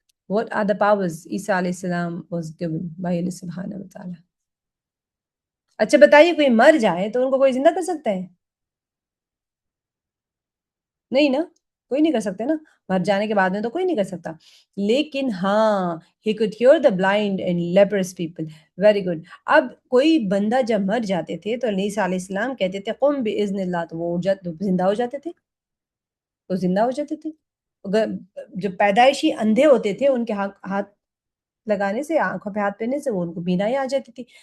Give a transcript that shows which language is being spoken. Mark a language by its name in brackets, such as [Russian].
[English] What are the powers عیسیٰ علیہ السلام was given by Allah subhanahu wa ta'ala؟ [Urdu] اچھا بتائیے، کوئی مر جائے تو ان کو کوئی زندہ کر سکتا ہے؟ نہیں نا، کوئی نہیں کر سکتے نا، مر جانے کے بعد میں تو کوئی نہیں کر سکتا. لیکن ہاں [English] he could cure the blind and leprous people. Very good. [Urdu] اب کوئی بندہ جب مر جاتے تھے تو عیسیٰ علیہ السلام کہتے تھے قم باذن اللہ، تو وہ زندہ ہو جاتے تھے، وہ زندہ ہو جاتے تھے. جو پیدائشی اندھے ہوتے تھے ان کے ہاتھ لگانے سے، آنکھوں پہ ہاتھ پہننے سے وہ ان کو بینائی آ جاتی تھی.